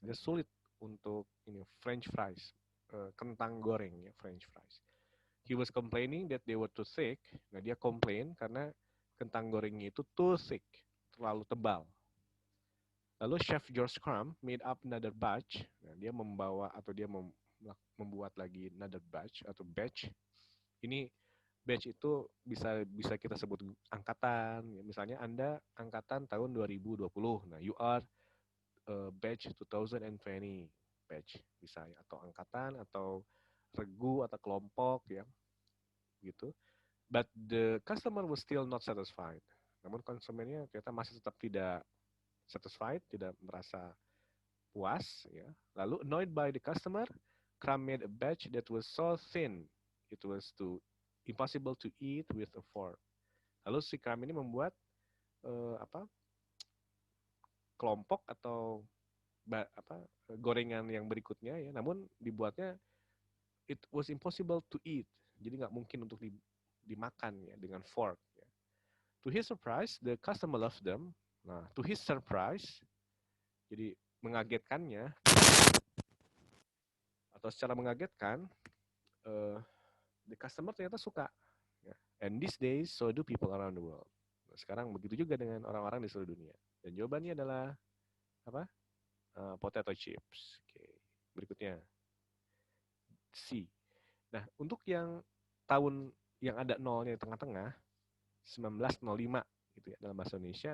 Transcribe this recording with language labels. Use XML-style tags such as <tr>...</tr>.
<id>Dia sulit untuk ini French fries, kentang goreng ya, French fries. He was complaining that they were too thick. Nah, dia komplain karena kentang gorengnya itu too thick, terlalu tebal.</id> <en>Lalu Chef George Crumb made up another batch.</en> <id>Nah, dia membawa atau dia membuat lagi another batch atau batch. Ini batch itu bisa bisa kita sebut angkatan. Misalnya Anda angkatan tahun 2020.</id> <en>Nah, you are batch 2020 batch bisa ya, atau angkatan atau regu atau kelompok ya gitu. But the customer was still not satisfied.</en> <id>Namun konsumennya ternyata masih tetap tidak satisfied, tidak merasa puas. Ya.</id> <en>Lalu annoyed by the customer, Kram made a batch that was so thin it was too impossible to eat with a fork.</en> <id>Lalu si Kram ini membuat apa kelompok atau gorengan yang berikutnya ya, namun dibuatnya it was impossible to eat, jadi nggak mungkin untuk dimakan ya dengan fork. Ya.</id> <en>To his surprise, the customer loved them.</en> <id>Nah, to his surprise, jadi mengagetkannya atau secara mengagetkan, uh, the customer ternyata suka. Ya.</id> <en>And these days, so do people around the world.</en> <id>Nah, sekarang begitu juga dengan orang-orang di seluruh dunia. Dan jawabannya adalah apa? Potato chips. Oke. Berikutnya C. Nah, untuk yang tahun yang ada nolnya di tengah-tengah, 1905 gitu ya dalam bahasa Indonesia.</id>